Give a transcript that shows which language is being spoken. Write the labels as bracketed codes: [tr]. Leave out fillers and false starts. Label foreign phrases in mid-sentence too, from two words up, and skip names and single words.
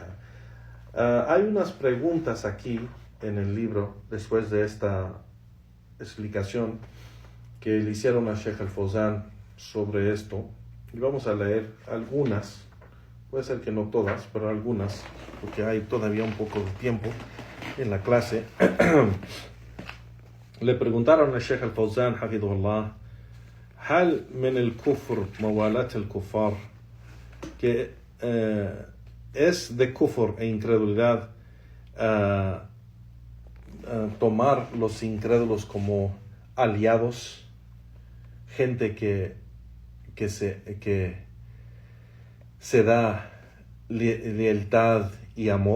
[es] Hay unas preguntas aquí en el libro, después de esta explicación que le hicieron a Sheikh Al-Fawzan sobre esto, y vamos a leer algunas, puede ser que no todas, pero algunas, porque hay todavía un poco de tiempo en la clase. Le preguntaron a Sheikh Al-Fawzan, hafidhullah: [ar] ¿هل من الكفر موالاة الكفار? [es] Que es de kufr e incredulidad tomar los incrédulos como aliados, gente que se da lealtad y amor.